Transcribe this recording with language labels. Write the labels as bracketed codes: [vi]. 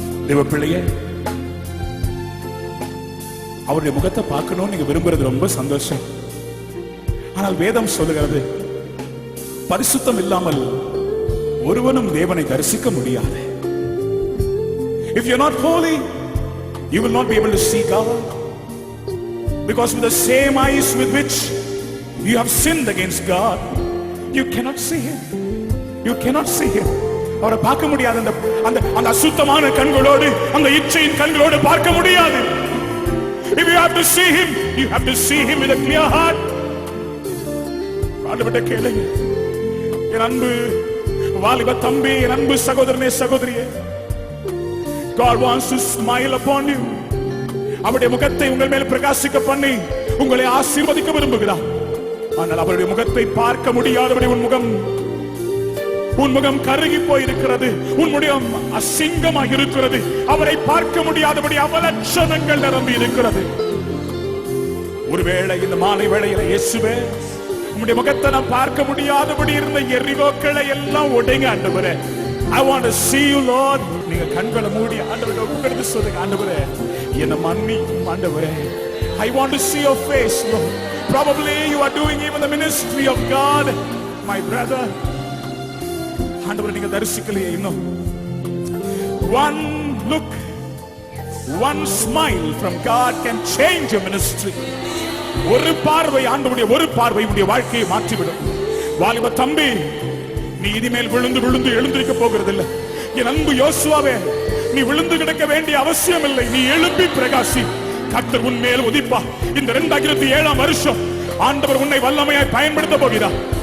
[ta] தேவ பிள்ளையே, அவருடைய முகத்தை பார்க்கணும்னு நீங்க விரும்புறது ரொம்ப சந்தோஷம். ஆனால் வேதம் சொல்லுகிறது, பரிசுத்தம் இல்லாமல் ஒருவனும் தேவனை தரிசிக்க முடியாது. [en] If you're not holy, you will not be able to see God, because with the same eyes with which you have sinned against God, you cannot see him. You cannot see him. [ta] அவரை பார்க்க முடியாது. அந்த அசுத்தமான கண்களோடு, அந்த இச்சையின் கண்களோடு பார்க்க முடியாது. [en] If you have to see him, you have to see him with a clear heart. [ta] ஆண்டவரே கேளுங்க. என் அன்பு வாலிப தம்பி, என் அன்பு சகோதரனே சகோதரியே, [en] God wants to smile upon you. [ta] அவருடைய முகத்தை உங்கள் மேல் பிரகாசிக்க பண்ணி உங்களை ஆசீர்வதிக்க விரும்புகிறார். ஆனால் அவருடைய முகத்தை பார்க்க முடியாதபடி உன் முகம் கருகி போயிருக்கிறது, உன் முகம் அசிங்கமாக இருக்கிறது. அவரை பார்க்க முடியாதபடி அவலட்சணங்கள் நிரம்பி இருக்கிறது. ஒருவேளை இந்த மாலை வேளையில இயேசுவே, உம்முடைய முகத்தை நான் பார்க்க முடியாதபடி இருந்த எரிகோக்களை எல்லாம் உடைங்க ஆண்டவரே. [en] I want to see you Lord. [ta] நீங்க கண்களை மூடி ஆண்டவரே உட்கார்ந்து சொல்லுங்க, ஆண்டவரே என்னை மன்னியும் ஆண்டவரே. [en] I want to see your face Lord. Probably you are doing even the ministry of God my brother. [ta] ஆண்டவரை நீங்க தரிசிக்கலையே இன்னும். [en] One look, one smile from God can change your ministry. [ta] ஒரு பார்வை, ஆண்டவருடைய ஒரு பார்வை உன்னுடைய வாழ்க்கையை மாற்றிவிடும். வாலிப தம்பி, நீ இனிமேல் விழுந்து விழுந்து எழுந்திருக்க போகிறது இல்லை. என் அன்பு யோசுவாவே, நீ விழுந்து கிடக்க வேண்டிய அவசியம் இல்லை. நீ எழுப்பி பிரகாசி. கர்த்தர் உன் மேல் உதிப்பா. இந்த 2007 வருஷம் ஆண்டவர் உன்னை வல்லமையாய் பயன்படுத்த போகிறார்.